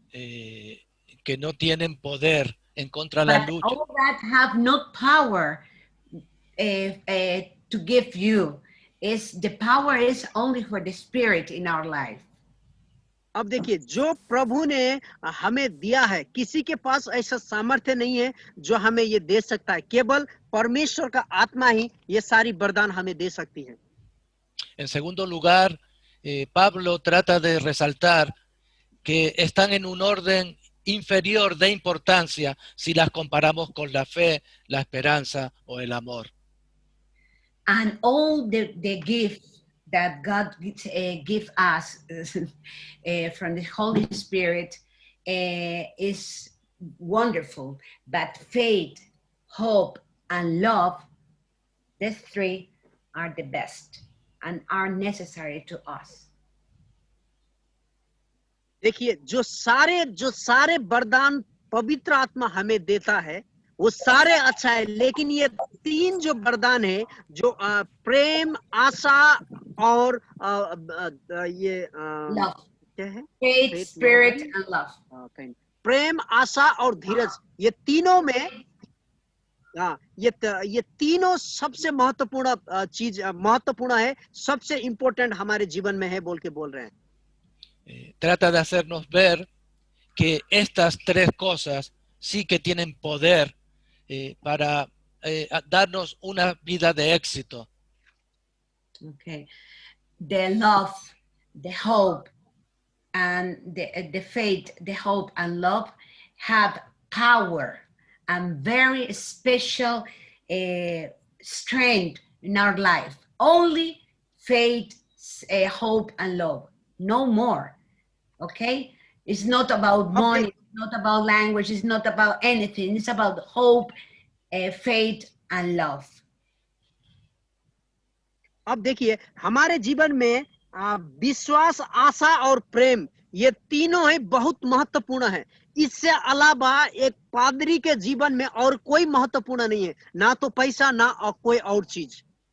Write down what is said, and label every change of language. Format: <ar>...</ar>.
<es>Que no tienen poder en contra de la lucha.</es> <en>All that have no power to give you. The power is only for the Spirit in our life.</en> <hi>अब देखिए जो प्रभु ने हमें दिया है, किसी के पास ऐसा सामर्थ्य नहीं है जो हमें ये दे सकता है. केवल परमेश्वर का आत्मा ही ये सारी वरदान हमें दे सकती है.</hi> <es>En segundo lugar, Pablo trata de resaltar que están en un orden inferior de importancia si las comparamos con la fe, la esperanza o el amor.</es> <en>And all the gifts that God give us from the Holy Spirit is wonderful, but faith, hope, and love, these three are the best and are necessary to us.</en> <hi>देखिए जो सारे वरदान पवित्र आत्मा हमें देता है वो सारे अच्छा है, लेकिन ये तीन जो वरदान है जो प्रेम, आशा और ये क्या है,</hi> <en>faith, spirit, and love.</en> <hi>प्रेम, आशा और धीरज, ये तीनों में ये तीनों सबसे महत्वपूर्ण है, सबसे इम्पोर्टेंट हमारे जीवन में है बोल रहे हैं.</hi> <es>Trata de hacernos ver que estas tres cosas sí que tienen poder para darnos una vida de éxito.</es> <en>Okay. The love, the hope, and the faith, the hope and love have power and very special strength in our life. Only faith, hope, and love. No more. Okay? It's not about money, it's not about language, it's not about anything. It's about hope, faith, and love.</en> <hi>अब देखिए हमारे जीवन में विश्वास, आशा और प्रेम ये तीनों है बहुत महत्वपूर्ण है. इससे अलावा एक पादरी के जीवन में और कोई महत्वपूर्ण नहीं है, ना तो पैसा ना और कोई और चीज.</hi>